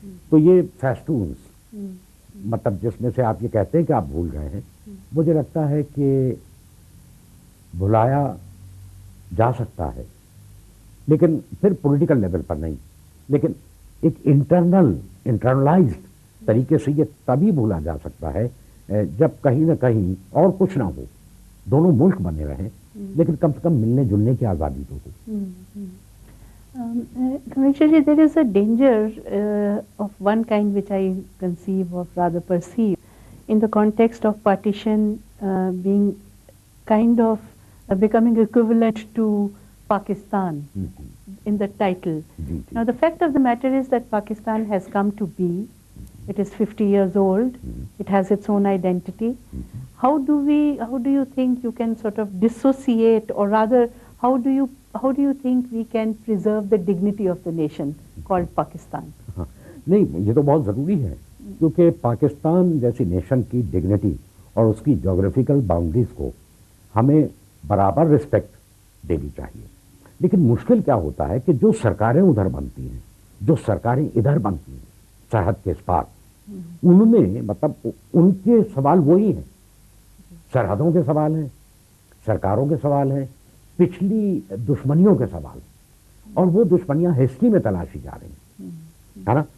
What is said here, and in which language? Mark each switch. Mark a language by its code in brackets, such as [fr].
[hi] तो ये फेस्टून्स, मतलब जिसमें से आप ये कहते हैं कि आप भूल गए हैं, मुझे लगता है कि भुलाया जा सकता है, लेकिन फिर पॉलिटिकल लेवल पर नहीं, लेकिन एक इंटरनलाइज्ड तरीके से ये तभी भूला जा सकता है जब कहीं ना कहीं और कुछ ना हो, दोनों मुल्क बने रहें, लेकिन कम से कम मिलने जुलने की आज़ादी तो हो। [en] Commissioner, there is a danger of one kind which I conceive of, rather perceive, in the context of partition being kind of becoming equivalent to Pakistan in the title. Now the fact of the matter is that Pakistan has come to be. It is 50 years old. It has its own identity. How do you think you can sort of dissociate, or rather, how do you think we can preserve the dignity of the nation called Pakistan? [hi] नहीं, ये तो बहुत ज़रूरी है, क्योंकि पाकिस्तान जैसी nation की dignity और उसकी जोग्राफिकल बाउंड्रीज को हमें बराबर रिस्पेक्ट देनी चाहिए। लेकिन मुश्किल क्या होता है कि जो सरकारें उधर बनती हैं, जो सरकारें इधर बनती हैं सरहद के इस पार, उनमें मतलब उनके सवाल वही हैं, सरहदों के सवाल हैं, सरकारों के सवाल हैं, पिछली दुश्मनियों के सवाल, और वो दुश्मनियां हिस्ट्री में तलाशी जा रही हैं, है ना।